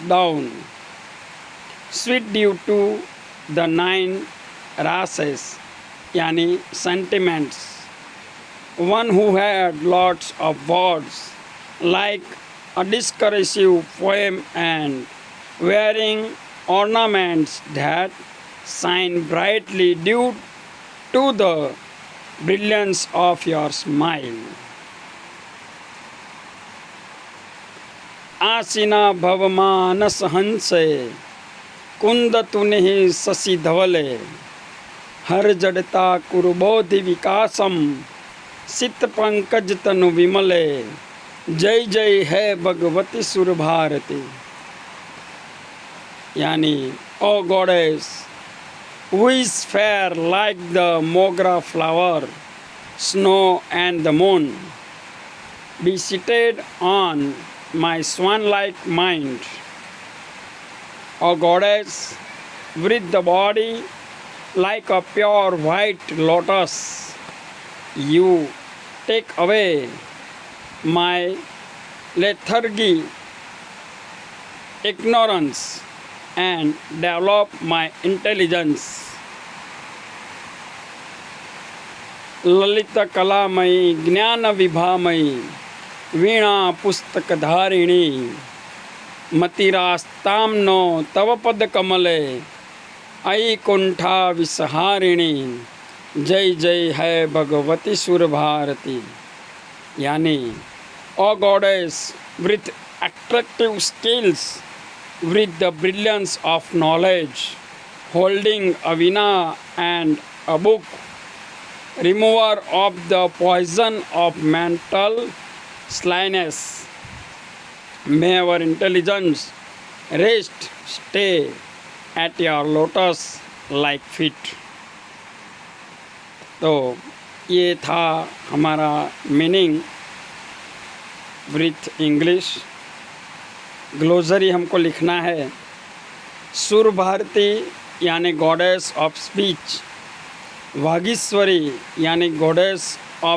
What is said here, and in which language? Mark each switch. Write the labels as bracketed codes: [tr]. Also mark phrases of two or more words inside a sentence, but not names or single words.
[en] down, sweet due to the nine rases, yani sentiments, one who had lots of words like a discursive poem and wearing ornaments that shine brightly due to the brilliance of your smile. [sa] आसीना भवमानस हंसे कुंद तुनि शशि धवले हर जड़ता कुरुबोधि विकासम सित पंकज तनु विमले जय जय है भगवती सुर भारती। [en] यानी O goddess, who is fair like the mogra flower, snow and the moon, be seated on my swan-like mind. O goddess, with the body like a pure white lotus, you take away my lethargy, ignorance, and develop my intelligence. [sa] ललित कलामयी ज्ञान विभामयी वीणा पुस्तक धारिणी मतिरास्ताम नो तव पद कमले आई कुंठा विसहारिणी जय जय है भगवती सुर भारती। [en] यानी O goddess with attractive skills, with the brilliance of knowledge, holding a veena and a book, remover of the poison of mental slyness, may our intelligence rest, stay at your lotus like feet. [hi] तो ये था हमारा [en] meaning with English. [hi] ग्लोसरी हमको लिखना है। सुर भारती यानी [en] goddess of speech, [hi] वागीश्वरी यानी [en] goddess of